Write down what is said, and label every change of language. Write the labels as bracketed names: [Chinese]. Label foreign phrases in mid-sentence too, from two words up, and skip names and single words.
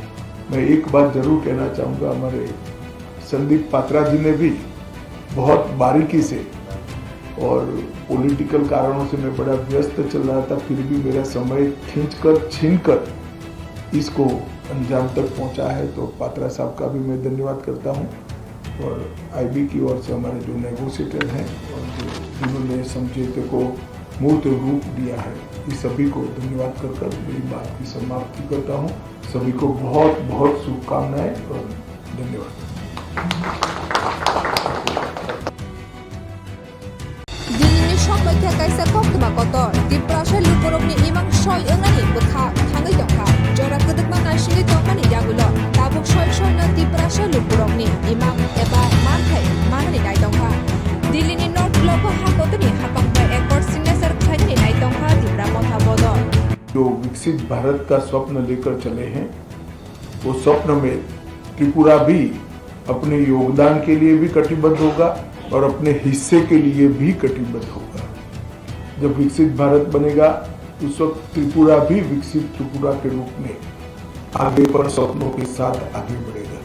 [Hindi] मैं एक बात जरूर कहना चाहूँगा, हमारे संदीप पात्रा जी ने भी बहुत बारीकी से, और पॉलिटिकल कारणों से मैं बड़ा व्यस्त चल रहा था, फिर भी मेरा समय छीनकर इसको अंजाम तक पहुंचा है, तो पात्रा साहब का भी मैं धन्यवाद करता हूं। और आईबी की ओर से हमारे जो नेगोशिएटर हैं और जिन्होंने समझौते को मूर्त रूप दिया है, इस सभी को धन्यवाद कर मेरी बात की समाप्ति करता हूं। सभी को बहुत बहुत शुभकामनाएं और धन्यवाद। [Kok Borok] Media kaisa kokma kotor di prasha luporokni imang shoy engani bukha thangai dongkha jora kedekma naishini dongmani yagulo tabuk shoy na di prasha luporokni imang eba manthai manani dai dongkha Delhi North Global hakotni hapangba [English] accord signature [Kok Borok] khaini dai dongkha di bramotha bodor [Hindi] जो विकसित भारत का स्वप्न लेकर चले हैं, वो स्वप्न में त्रिपुरा भी अपने योगदान के लिए भी कटिबद्ध होगा और अपने हिस्से के लिए भी कटिबद्ध होगा। जब विकसित भारत बनेगा, उस वक्त त्रिपुरा भी विकसित त्रिपुरा के रूप में आगे पर सपनों के साथ आगे बढ़ेगा।